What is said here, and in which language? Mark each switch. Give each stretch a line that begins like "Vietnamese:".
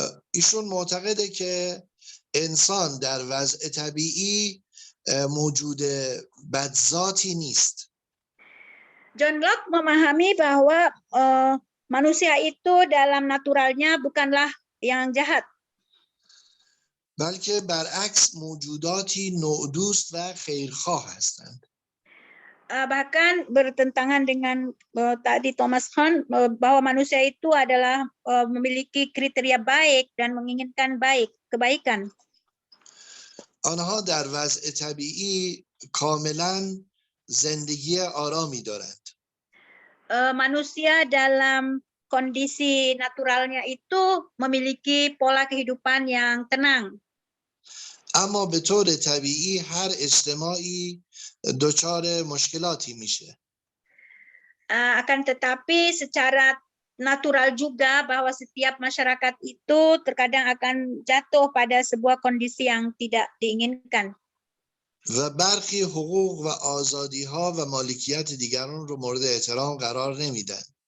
Persian: ایشون معتقده که انسان در وضع طبیعی موجود بدذاتی نیست.
Indonesian: John Locke memahami bahwa manusia itu dalam naturalnya bukanlah yang jahat.
Persian: بلکه برعکس موجوداتی نوع‌دوست و خیرخواه هستند.
Indonesian: Bahkan bertentangan dengan tadi Thomas Kuhn bahwa manusia itu adalah memiliki kriteria baik dan menginginkan kebaikan.
Persian: آنها در وضع طبیعی کاملا زندگی آرامی دارند.
Indonesian: Manusia dalam kondisi naturalnya itu memiliki pola kehidupan yang tenang.
Persian: اما به طور طبیعی هر اجتماعی دچار مشکلاتی میشه.
Indonesian: Akan tetapi secara natural juga bahwa setiap masyarakat itu terkadang akan jatuh pada sebuah kondisi yang tidak diinginkan.
Persian: و برخی حقوق و آزادی‌ها و مالکیت دیگران رو مورد احترام قرار نمیدن.